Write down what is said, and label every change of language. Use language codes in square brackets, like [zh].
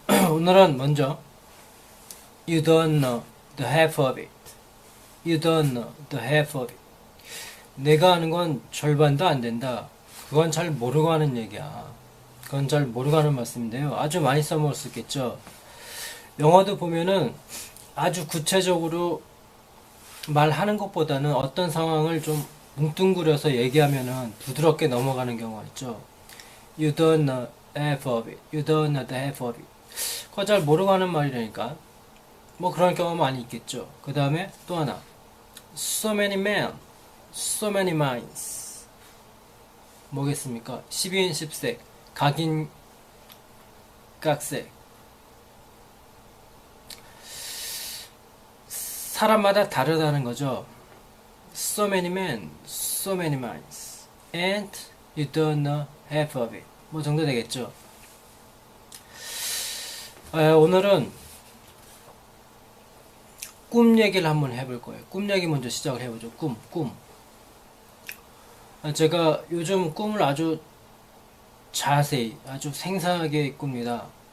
[ko] 오늘은 먼저 [en] You don't know the half of it. You don't know the half of it. [ko] 내가 아는 건 절반도 안 된다. 그건 잘 모르고 하는 얘기야. 그건 잘 모르고 하는 말씀인데요. 아주 많이 써먹을 수 있겠죠. 영어도 보면은 아주 구체적으로 말하는 것보다는 어떤 상황을 좀 뭉뚱그려서 얘기하면은 부드럽게 넘어가는 경우가 있죠. [en] You don't know half of it. You don't know the half of it. [ko] 그거 잘 모르고 하는 말이라니까. 뭐 그런 경우 많이 있겠죠. 그 다음에 또 하나. [en] So many men, so many minds. [ko] 뭐겠습니까? 12인 10색, 각인 각색. 사람마다 다르다는 거죠. [en] So many men, so many minds, and you don't know half of it. [ko] 뭐 정도 되겠죠. 오늘은 꿈 얘기를 한번 해볼 거예요. 꿈 얘기 먼저 시작을 해보죠. 꿈. 제가 요즘 꿈을 아주 자세히, 아주 생생하게 꿉니다.